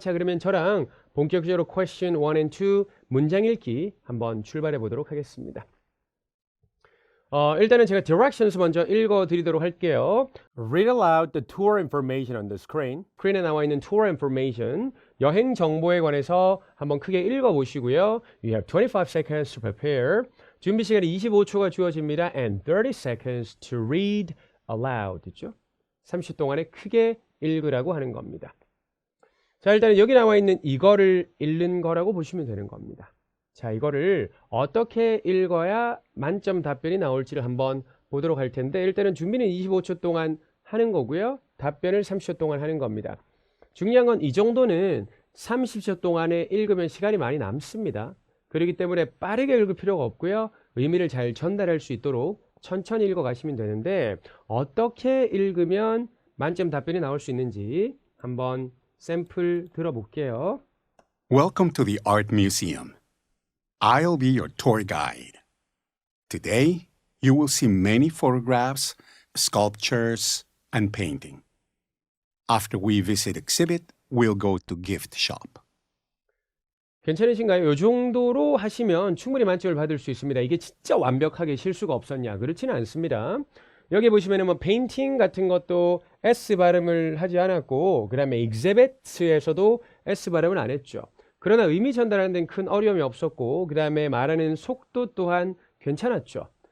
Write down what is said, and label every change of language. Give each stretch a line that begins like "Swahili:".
Korean: 자, 그러면 저랑 본격적으로 question 1 and 2 문장 읽기 한번 출발해 보도록 하겠습니다. 일단은 제가 directions 먼저 읽어드리도록 할게요.
English: Read aloud the tour information on the screen.
Korean: 스크린에 나와 있는 tour information, 여행 정보에 관해서 한번 크게 읽어보시고요.
English: You have 25 seconds to prepare.
Korean: 준비 시간이 25초가 주어집니다.
English: And 30 seconds to read aloud.
Korean: 됐죠? 30초 동안에 크게 읽으라고 하는 겁니다. 자, 일단은 여기 나와 있는 이거를 읽는 거라고 보시면 되는 겁니다. 자, 이거를 어떻게 읽어야 만점 답변이 나올지를 한번 보도록 할 텐데 일단은 준비는 25초 동안 하는 거고요. 답변을 30초 동안 하는 겁니다. 중요한 건 이 정도는 30초 동안에 읽으면 시간이 많이 남습니다. 그렇기 때문에 빠르게 읽을 필요가 없고요. 의미를 잘 전달할 수 있도록 천천히 읽어 가시면 되는데 어떻게 읽으면 만점 답변이 나올 수 있는지 한번 샘플 들어볼게요.
English: Welcome to the Art Museum. I'll be your tour guide. Today, you will see many photographs, sculptures, and painting. After we visit exhibit, we'll go to gift shop.
Korean: 괜찮으신가요? 이 정도로 하시면 충분히 만점을 받을 수 있습니다. 이게 진짜 완벽하게 실수가 없었냐? 그렇지는 않습니다. 여기 보시면은 뭐 페인팅 같은 것도 S 발음을 하지 않았고, 그 다음에 exhibit에서도 S 발음을 안 했죠. 그러나 의미 전달하는 데는 큰 어려움이 없었고 그 다음에 말하는 속도 또한 괜찮았죠.